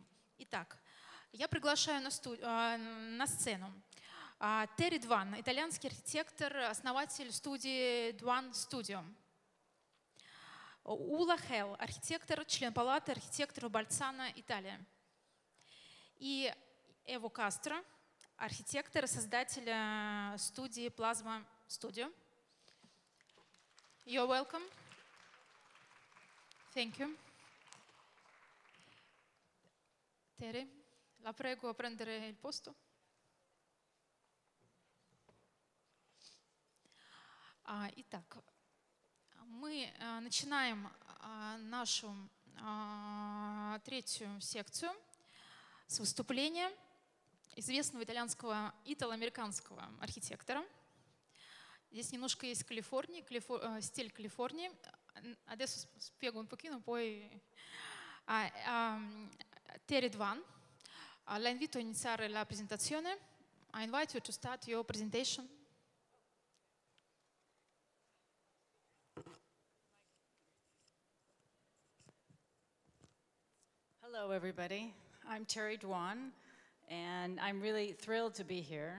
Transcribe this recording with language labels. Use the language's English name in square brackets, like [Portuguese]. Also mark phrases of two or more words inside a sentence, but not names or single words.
[Russian] Итак, я приглашаю на сцену Терри Дван, итальянский архитектор, основатель студии Дван Studio. Ула Хелл, архитектор, член палаты архитекторов Больцано, Италия. И Эво Кастро, архитектор и создатель студии Плазма Studio. [English] You're welcome. Thank you. [Italian] Terry, la prego a prendere il posto. [Russian] Итак, мы начинаем нашу третью секцию с выступления известного итало-американского архитектора. Здесь немножко есть Калифорнии, стиль Калифорнии. [Italian] Adesso spiego un pochino, poi Terry Dwan. La invito a iniziare la presentazione. [English] I invite you to start your presentation. Hello, everybody. I'm Terry Dwan, and I'm really thrilled to be here.